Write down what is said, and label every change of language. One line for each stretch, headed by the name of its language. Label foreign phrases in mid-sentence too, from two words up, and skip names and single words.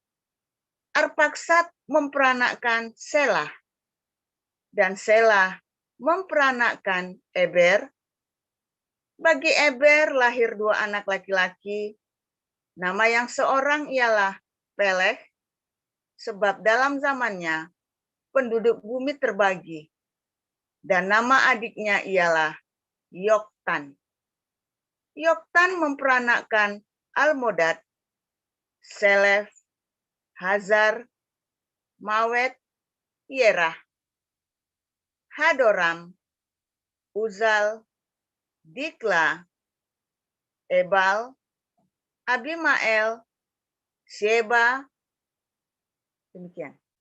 Indonesian: Arpaksad memperanakkan Selah, dan Selah memperanakkan Eber. Bagi Eber lahir 2 anak laki-laki. Nama yang seorang ialah Peleh, sebab dalam zamannya penduduk bumi terbagi. Dan nama adiknya ialah Yoktan. Yoktan memperanakkan Almodad, Selef, Hazar, Mawet, Yerah, Hadoram, Uzal, Dikla, Ebal, Abimael, Sheba. Demikian.